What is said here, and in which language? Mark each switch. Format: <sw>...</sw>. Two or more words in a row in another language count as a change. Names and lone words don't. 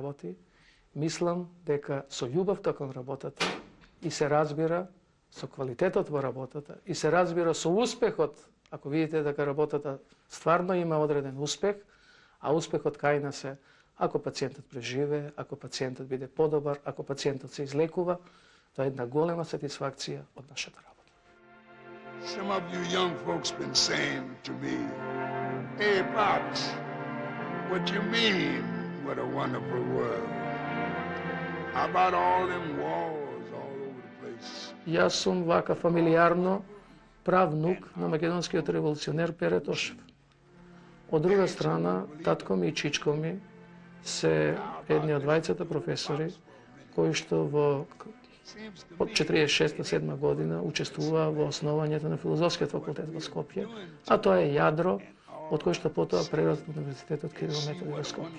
<mk>работи, мислам дека со љубовта кон работата и се разбира со квалитетот во работата и се разбира со успехот, ако видите дека работата стварно има одреден успех, а успехот кај нас е ако пациентот преживее, ако пациентот биде подобар, ако пациентот се излекува, тоа е една голема сатисфакција од нашата работа.</mk> <en>Some of you young folks been saying to me, "Hey, Pops, what you mean, what a wonderful world? How about all them wars all over the place?"</en> <mk>Јас сум вака фамилиарно правнук на македонскиот револуционер Пере Тошев. Од друга страна, татко ми и чичко ми се едни од двајцата професори кои што во од 46-7 година учествуваа во основањето на филозофскиот факултет во Скопје, а тоа е јадро од кој што потоа прерас во Универзитетот Кирил Методи во Скопје.</mk>